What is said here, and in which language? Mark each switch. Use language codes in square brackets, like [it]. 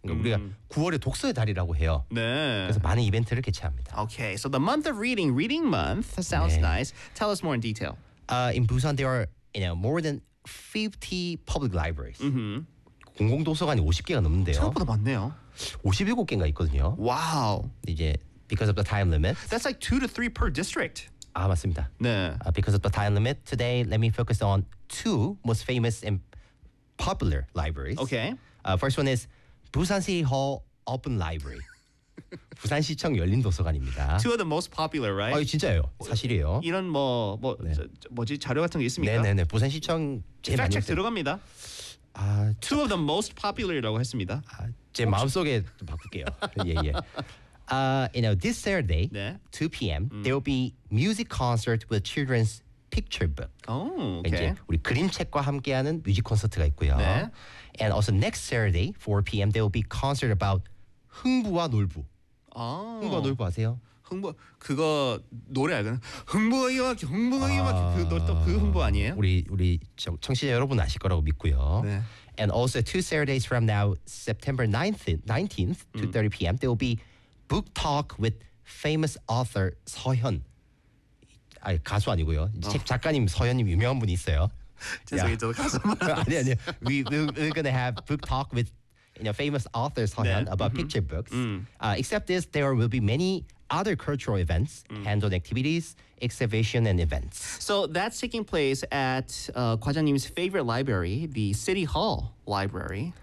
[ko] 그러니까 우리가 9월에 독서의 달이라고 해요. 네. 그래서 많은 이벤트를 개최합니다. [en] Okay, so the month of reading, Reading Month, sounds 네. nice. Tell us more in detail. In Busan, there are you know, more than 50 public libraries. Mm-hmm. [ko] 공공도서관이 50개가 넘는데요. 생각보다 많네요. 57개인가 있거든요. [en] Wow. 이제 because of the time limit. That's like 2 to 3 per district. [ko] 아 맞습니다. 네. [en] Because of the time limit, today let me focus on two most famous and popular libraries. Okay. First one is Busan City Hall Open Library. [ko] 부산시청 열린 도서관입니다. [en] Two of the most popular, right? [ko] 아, 진짜예요. 사실이에요. 이런 뭐지 자료 같은 게 있습니까? 네네네. 부산시청 제일 많이 쓰... 들어갑니다. 아, [en] Two of the most popular [ko] 이라고 했습니다. 아, 제 혹시... 마음속에 좀 바꿀게요. 예예. 예. [en] You know, this Saturday, [ko] 네. [en] 2 p.m. There will be music concert with children's picture book. Oh, okay. [ko] 이제 우리 그림책과 함께하는 뮤직 콘서트가 있고요. 네. [en] And also next Saturday, 4 p.m. There will be concert about 흥부와 놀부. [ko] 아, 흥부와 놀부 아세요? 흥부 그거 노래 알거든. 흥부가 이만큼, 흥부가 이만큼 그 놀 또 그 흥부 아니에요? 우리 청취자 여러분 아실 거라고 믿고요. 네. [en] And also two Saturdays from now, September 19th, 2:30 p.m. There will be Book Talk with famous author 서현. [ko] 아 가수 아니고요. 책 작가님 서현님 유명한 분이 있어요. 죄송해요. 저도 가수 말았어요. [en] 아니 We're gonna have Book Talk with you know famous author 서현 네. about mm-hmm. picture books. Except this, there will be many other cultural events, hands-on activities, exhibition, and events. So that's taking place at 과장님's favorite library, the City Hall Library.